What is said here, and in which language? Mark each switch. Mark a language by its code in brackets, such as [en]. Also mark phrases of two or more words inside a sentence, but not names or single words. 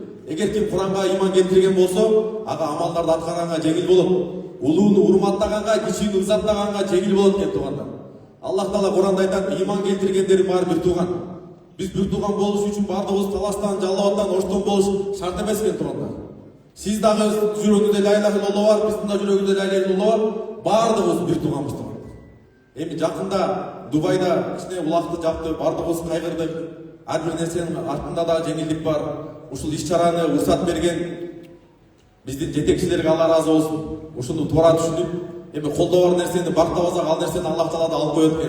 [ky] Эгер ким Куранга иман келтирген болсо, ага амалдарды аткарганга жеңил болот. Улууну урматтаганга, кичүүнү ызаттаганга жеңил болот экен туугандар. Аллах Таала Куранда айтат, иман келтиргендердин баары бир тууган. Биз бир тууган болуш үчүн бардыгыбыз таластан, жалаоттан, оштон болуш шарт эмес экен туугандар. Сиз дагы жүрөгүңүздө [ar] لا إله إلا الله [ky] бар, биздин да жүрөгүбүздө [ar] لا إله إلا الله [ky] бар. Бардыгыбыз бир тууганбыз туугандар. Эми жакында Дубайда кичине улакты жапты, бардыгыбыз кайгырдык. Ар бир нерсенин артында да жеңилдик бар. Ушул иш-чараны уруксат берген биздин жетекчилерге Алла разы болсун. Ушуну туура түшүнүп, эми колдо бар нерсени бактабасак, ал нерсени Аллах Таала да алып коет экен.